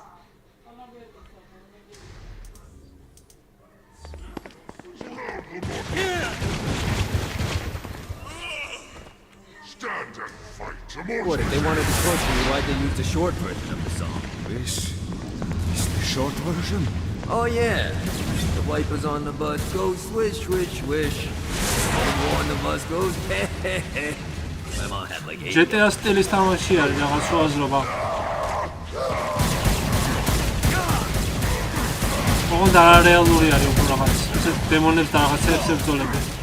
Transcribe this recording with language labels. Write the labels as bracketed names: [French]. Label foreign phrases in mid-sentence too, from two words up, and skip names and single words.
[English] Stand and fight. What, if they wanted to torture you, why'd they use the short version of the song? This is the short version. Oh yeah, the wipers on the bus go swish, swish, swish. The on the bus goes hey, hey, hey. My mom had like 8. [Georgian] GTA სტილის თამაში არის რაღაც შუაზრობა. ოღონდ არარეალური არის უფრო რაღაც. ესე დემონებს და რაღაცებს ებრძოლები.